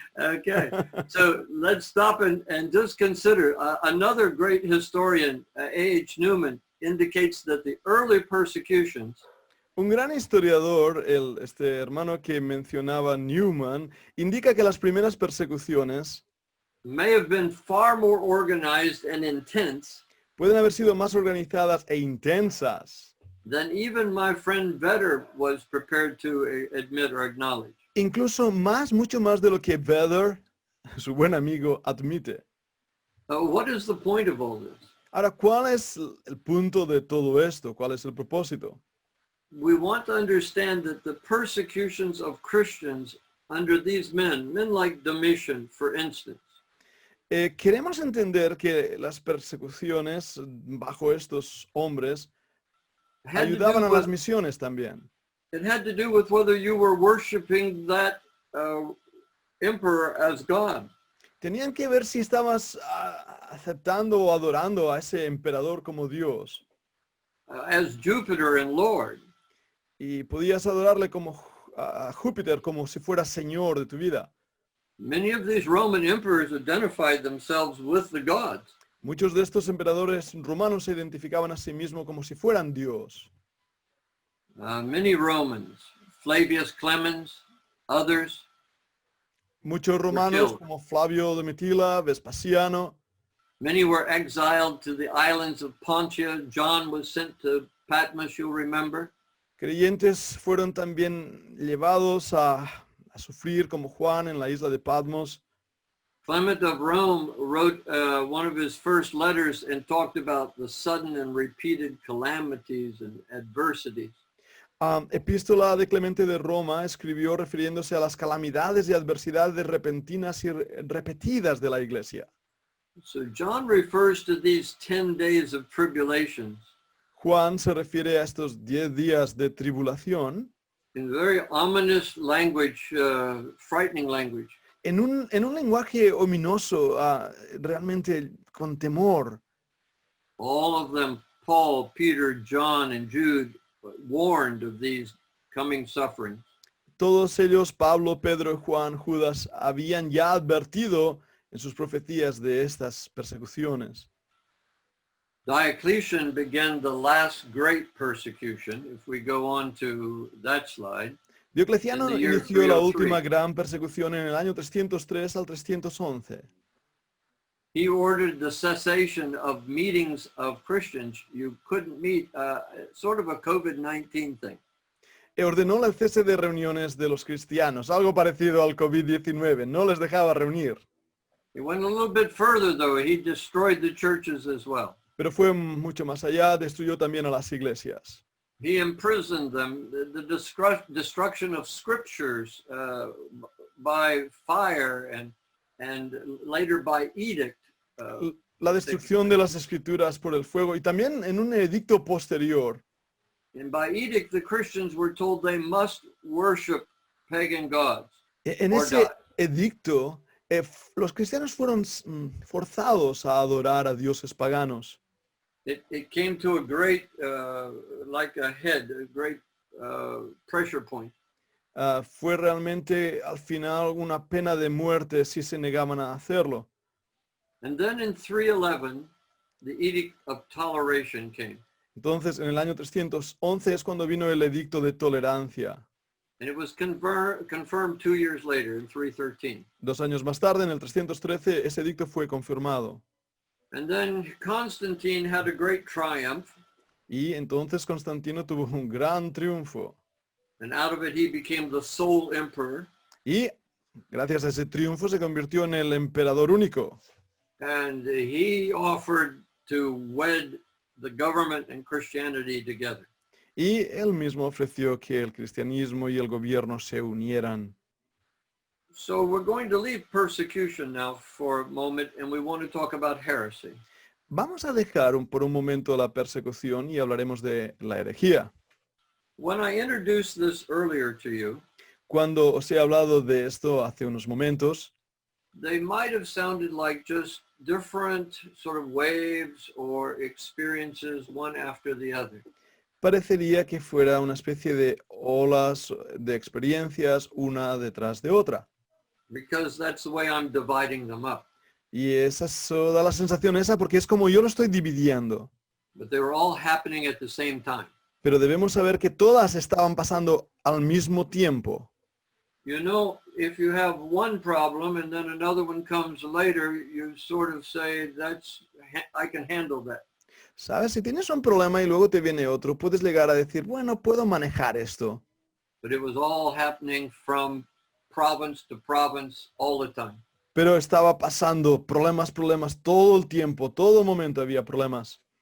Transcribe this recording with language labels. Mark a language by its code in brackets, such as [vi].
[en] Okay, so let's stop and just consider another great historian, A.H. Newman, indicates that the early persecutions [es] Un gran historiador, este hermano que mencionaba Newman, indica que las primeras persecuciones [en] may have been far more organized and intense [es] pueden haber sido más organizadas e intensas, [en] than even my friend Vedder was prepared to admit or acknowledge. [es] incluso mucho más de lo que Vedder, su buen amigo, admite. [en] What is the point of all this? [es] Ahora, ¿cuál es el punto de todo esto? ¿Cuál es el propósito? [en] We want to understand that the persecutions of Christians under these men like Domitian, for instance, [es] Queremos entender que las persecuciones bajo estos hombres [en] had to [es] ayudaban [en] do [es] a las [en] with, [es] misiones también. [en] it had to do with whether you were worshiping that emperor as God. [es] Tenían que ver si estabas aceptando o adorando a ese emperador como Dios. [en] As Jupiter and Lord. [es] Y podías adorarle como a Júpiter, como si fuera Señor de tu vida. [en] Many of these Roman emperors identified themselves with the gods. [es] Muchos de estos emperadores romanos se identificaban a sí mismos como si fueran Dios. [en] Many Romans, Flavius Clemens, others, [es] Muchos romanos [en] killed. [es] como Flavio de Mitila, Vespasiano. [en] Many were exiled to the islands of Pontia. John was sent to Patmos, you'll remember. [es] Creyentes fueron también llevados a sufrir como Juan en la isla de Patmos. [en] Clement of Rome wrote one of his first letters and talked about the sudden and repeated calamities and adversities. [es] Epístola de Clemente de Roma escribió refiriéndose a las calamidades y adversidades repentinas y repetidas de la iglesia. [en] So John refers to these 10 days of tribulations [es] Juan se refiere a estos 10 días de tribulación [en] in very ominous language, frightening language. [es] en un lenguaje ominoso, realmente con temor. [en] All of them, Paul, Peter, John, and Jude, warned of these coming sufferings. [es] Todos ellos, Pablo, Pedro, Juan, Judas, habían ya advertido en sus profecías de estas persecuciones. [en] Diocletian began the last great persecution, if we go on to that slide. [es] Diocleciano [en] In the year [es] inició la [en] 303. [es] última gran persecución en el año 303 al 311. [en] He ordered the cessation of meetings of Christians. You couldn't meet, sort of a COVID-19 thing. [es] Ordenó el cese de reuniones de los cristianos, algo parecido al COVID-19, no les dejaba reunir. [en] He went a little bit further, though. He destroyed the churches as well. [es] Pero fue mucho más allá, destruyó también a las iglesias. [en] He imprisoned them. The destruction of scriptures by fire and later by edict. [es] La destrucción de las escrituras por el fuego y también en un edicto posterior. [en] And by edict, the Christians were told they must worship pagan gods. [es] En [en] or [es] ese [en] die. [es] edicto, los cristianos fueron forzados a adorar a dioses paganos. [en] It came to a great, like a head, a great pressure point. [es] Fue realmente al final una pena de muerte si se negaban a hacerlo. [en] And then in 311, the Edict of Toleration came. [es] Entonces, en el año 311 es cuando vino el edicto de tolerancia. [en] And it was confirmed 2 years later in 313. [es] 2 años más tarde, en el 313, ese edicto fue confirmado. [en] And then Constantine had a great triumph. [es] Y entonces Constantino tuvo un gran triunfo. [en] And out of it, he became the sole emperor. [es] Y gracias a ese triunfo se convirtió en el emperador único. [en] And he offered to wed the government and Christianity together. [es] Y él mismo ofreció que el cristianismo y el gobierno se unieran. [en] So we're going to leave persecution now for a moment, and we want to talk about heresy. [es] Vamos a dejar por un momento la persecución y hablaremos de la herejía. [en] When I introduced this earlier to you, [es] Cuando os he hablado de esto hace unos momentos, [en] they might have sounded like just different sort of waves or experiences, one after the other. [es] parecería que fuera una especie de olas de experiencias una detrás de otra. [en] Because that's the way I'm dividing them up. [es] Y eso da la sensación esa porque es como yo lo estoy dividiendo. [en] But they were all happening at the same time. [es] Pero debemos saber que todas estaban pasando al mismo tiempo. [en] You know, if you have one problem and then another one comes later, you sort of say, I can handle that. [es] ¿Sabes? Si tienes un problema y luego te viene otro, puedes llegar a decir, bueno, puedo manejar esto. [en] But it was all happening from province to province all the time. [es] Pero estaba pasando problemas, todo el tiempo, todo momento había problemas.